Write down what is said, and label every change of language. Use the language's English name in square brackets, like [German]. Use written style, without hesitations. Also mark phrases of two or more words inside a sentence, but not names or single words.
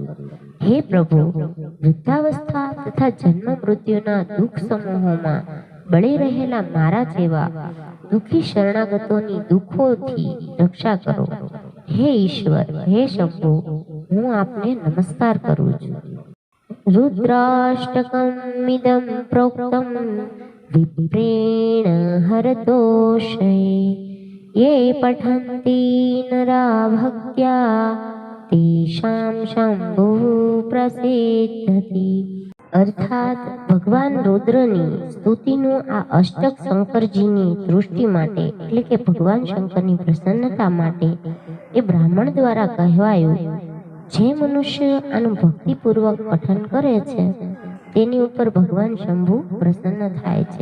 [Gujarati] હે પ્રભુ, વૃદ્ધાવસ્થા તથા જન્મ મૃત્યુના દુઃખ સમૂહોમાં બળી રહેલા મારા જેવા દુઃખી શરણાગતોની દુઃખોથી રક્ષા કરો। હે ઈશ્વર, હે શંભુ, હું આપને નમસ્કાર કરું છું। [Sanskrit] रुद्राष्टकमिदं प्रोक्तं विप्रेण हरतोषये ये पठन्ति नरा भक्त्या तेषां शंभुः प्रसिद्धति। [Gujarati] અર્થાત ભગવાન રુદ્રની સ્તુતિનું આ અષ્ટક શંકરજીની દૃષ્ટિ માટે એટલે કે ભગવાન શંકરની પ્રસન્નતા માટે એ બ્રાહ્મણ દ્વારા કહેવાયું। જે મનુષ્ય આનું ભક્તિપૂર્વક પઠન કરે છે તેની ઉપર ભગવાન શંભુ પ્રસન્ન થાય છે।